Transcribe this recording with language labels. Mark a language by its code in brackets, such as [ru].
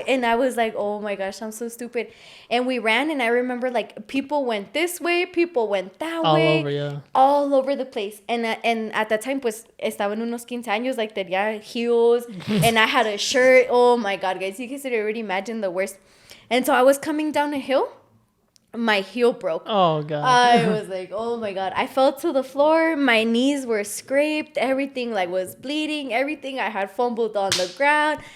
[en] And I was like, oh my gosh, I'm so stupid. And we ran. And I remember, like, people went this way. People went that way. All over, yeah. All over the place. And at that time, [es] pues, estaba en unos 15 años. [en] Like, [es] tenía [en] heels. And I had a shirt. Oh my God, guys. You guys could already imagine the worst. And so I was coming down a hill. My heel broke. Oh, God. I was like, oh, my God. I fell to the floor. My knees were scraped. Everything, like, was bleeding. Everything. I had fumbled on the ground.